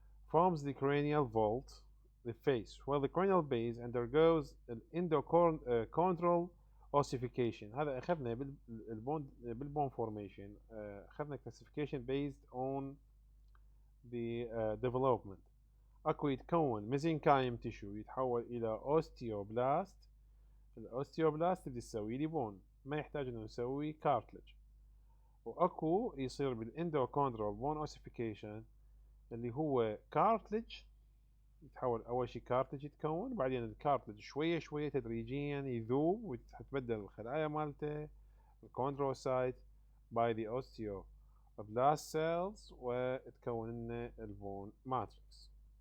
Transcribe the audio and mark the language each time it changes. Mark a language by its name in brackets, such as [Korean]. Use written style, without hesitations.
[English] Forms the cranial vault, the face, while the cranial base undergoes endochondral ossification. [Arabic] هذا أخذنا بالbone formation. أخذنا [English] classification based on the development. [Arabic] أكو يتكون mesenchyme tissue يتحول إلى osteoblast. الاوستيوبلاست اللي تسوي لي بون، ما يحتاج انه نسوي كارتلج. واكو يصير بالاندوكوندرال بون اوسيفيكيشن اللي هو كارتلج يتحول اول شيء كارتلج يتكون، بعدين الكارتلج شويه شويه تدريجيا يذوب وتتبدل الخلايا مالته الكوندروسايت [English] by the osteoblast cells [Arabic] وتكون لنا البون ماتريكس.